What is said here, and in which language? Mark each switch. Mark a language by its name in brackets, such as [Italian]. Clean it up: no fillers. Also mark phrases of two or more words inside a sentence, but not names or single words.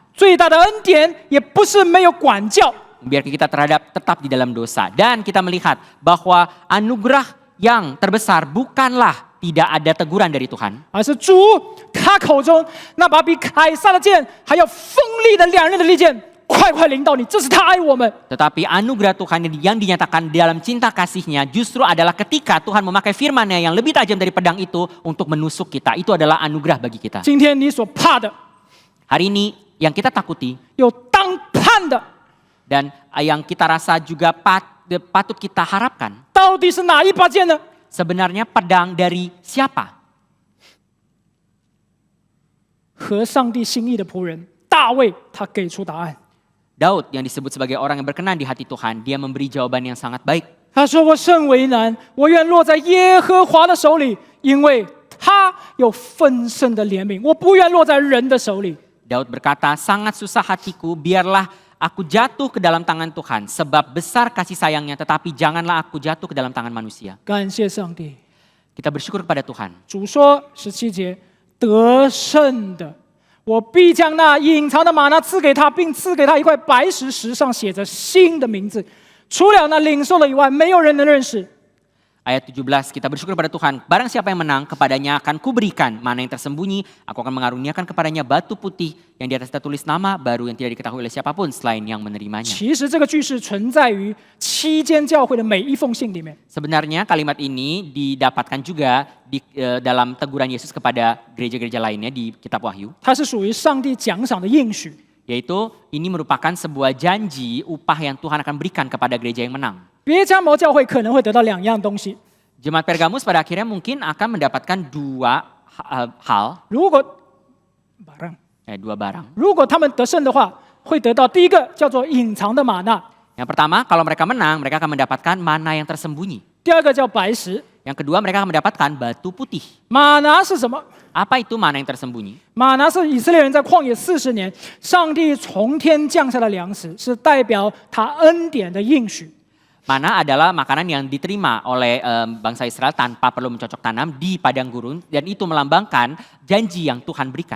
[Chinese] 最大的恩典也不是没有管教， [Indonesian] membiarkan kita tetap di dalam dosa. Dan kita melihat bahwa anugerah yang terbesar bukanlah tidak ada teguran dari Tuhan, [Chinese] 而是主他口中那把比凯撒的剑还要锋利的两刃的利剑，快快临到你。这是他爱我们。 [Indonesian] tetapi anugerah Tuhan yang dinyatakan dalam cinta kasihnya justru adalah ketika Tuhan memakai firman-Nya yang lebih tajam dari pedang itu untuk menusuk kita. Itu adalah anugerah bagi kita. [Chinese] 今天你所怕的， [Indonesian] Hari ini yang kita takuti [Chinese] 有当判的， [Indonesian] dan yang kita rasa juga patut kita harapkan, [Chinese] 到底是哪一把剑呢？ [Indonesian] sebenarnya pedang dari siapa? [Chinese] 合上帝心意的仆人大卫，他给出答案。 [Indonesian] Daud yang disebut sebagai orang yang berkenan di hati Tuhan, dia memberi jawaban yang sangat baik. [Chinese] 他说：“我甚为难，我愿落在耶和华的手里，因为他有丰盛的怜悯，我不愿落在人的手里。” [Indonesian] Daud berkata, sangat susah hatiku, biarlah aku jatuh ke dalam tangan Tuhan, sebab besar kasih sayangnya, tetapi janganlah aku jatuh ke dalam tangan manusia. [Chinese] 感谢上帝。 [Indonesian] Kita bersyukur kepada Tuhan. [Chinese] 主说17节，得胜的，我必将那隐藏的玛纳赐给他，并赐给他一块白石，石上写着新的名字，除了那领受了以外，没有人能认识。 [Indonesian] Ayat 17, kita bersyukur kepada Tuhan. Barang siapa yang menang, kepadanya akan kuberikan mana yang tersembunyi. Aku akan mengaruniakan kepadanya batu putih yang di atas tertulis nama baru yang tidak diketahui oleh siapapun selain yang menerimanya. [Chinese] 其实这个句式存在于7间教会的每一封信里面。 [Indonesian] Sebenarnya kalimat ini didapatkan juga di dalam teguran Yesus kepada gereja-gereja lainnya di kitab Wahyu. [Chinese] 它是属于上帝奖赏的应许。 [Indonesian] Yaitu ini merupakan sebuah janji upah yang Tuhan akan berikan kepada gereja yang menang. [Chinese] 别加摩教会可能会得到2样东西， [Indonesian] Jemaat Pergamus pada akhirnya mungkin akan mendapatkan dua hal, [Chinese] 如果 [Indonesian] dua barang. [Chinese] 如果他们得胜的话，会得到第一个叫做隐藏的玛纳， [Indonesian] Yang pertama, kalau mereka menang, mereka akan mendapatkan mana yang tersembunyi. [Chinese] 第二个叫白石。 [Indonesian] Yang kedua, mereka akan mendapatkan batu putih. [Chinese] 玛拿是什么？ [Indonesian] Apa itu mana yang tersembunyi? [Chinese] 玛拿是以色列人在旷野40年，上帝从天降下的粮食，是代表他恩典的应许。 [Indonesian] Mana adalah makanan yang diterima oleh bangsa Israel tanpa perlu mencocok tanam di padang gurun, dan itu melambangkan janji yang Tuhan berikan.